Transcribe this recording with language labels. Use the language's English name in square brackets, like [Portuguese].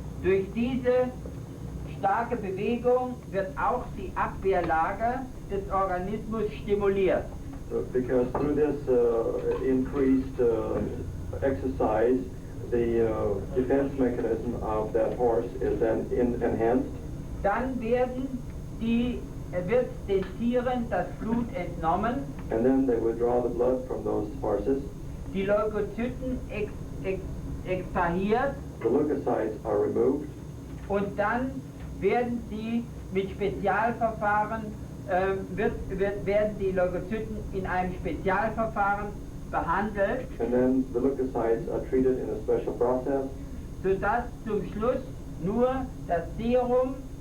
[German] Durch diese starke Bewegung wird auch die Abwehrlage des Organismus stimuliert. [English] So, because through this increased exercise, the defense mechanism of that horse is then enhanced. [German] Dann wird den Tieren das Blut entnommen, [English] And then they withdraw the blood from those horses. [German] die Leukozyten extrahiert [English] The leukocytes are removed. [German] und dann werden sie mit Spezialverfahren, werden die Leukozyten in einem Spezialverfahren behandelt, [English] And then the leukocytes are treated in a special process [German] sodass zum Schluss nur das Serum